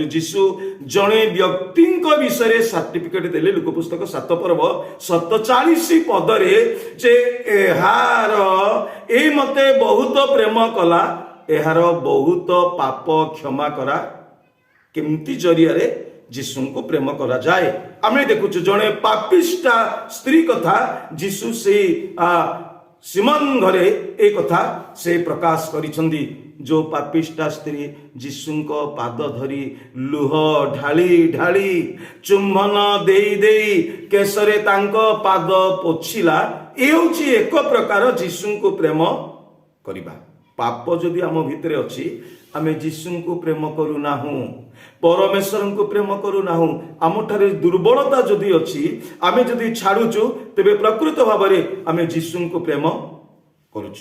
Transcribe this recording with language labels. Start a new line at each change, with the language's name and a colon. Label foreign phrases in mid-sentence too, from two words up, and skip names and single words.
Odia: ଯୀଶୁ ଜଣେ ବ୍ୟକ୍ତିଙ୍କ ବିଷୟରେ ସାର୍ଟିଫିକେଟ ଦେଲେ ଲୁକ ପୁସ୍ତକ 7 ପର୍ବ 47 ପଦରେ ଯେ ଏହାର ଏ ମତେ ବହୁତ ପ୍ରେମ କଲା, ଏହାର ବହୁତ ପାପ କ୍ଷମା କରା। କେମିତି ଜରିଆରେ ଯୀଶୁଙ୍କୁ ପ୍ରେମ କରାଯାଏ ଆମେ ଦେଖୁଛୁ। ଜଣେ ପାପିଷ୍ଟା ସ୍ତ୍ରୀ କଥା ଯୀଶୁ ସେଇ ସିମନ ଘରେ ଏ କଥା ସେ ପ୍ରକାଶ କରିଛନ୍ତି। ଯୋ ପାପିଷ୍ଠା ସ୍ତ୍ରୀ ଯୀଶୁଙ୍କ ପାଦ ଧରି ଲୁହ ଢାଳି ଢାଳି ଚୁମ୍ବନ ଦେଇ ଦେଇ କେଶରେ ତାଙ୍କୁ ପାଦ ପୋଛିଲା। ଏ ହଉଛି ଏକ ପ୍ରକାର ଯୀଶୁଙ୍କୁ ପ୍ରେମ କରିବା। ପାପ ଯଦି ଆମ ଭିତରେ ଅଛି ଆମେ ଯୀଶୁଙ୍କୁ ପ୍ରେମ କରୁ ନାହୁଁ, ପରମେଶ୍ୱରଙ୍କୁ ପ୍ରେମ କରୁ ନାହୁଁ, ଆମଠାରେ ଦୁର୍ବଳତା ଯଦି ଅଛି ଆମେ ଯଦି ଛାଡୁଛୁ ତେବେ ପ୍ରକୃତ ଭାବରେ ଆମେ ଯୀଶୁଙ୍କୁ ପ୍ରେମ କରୁଛୁ।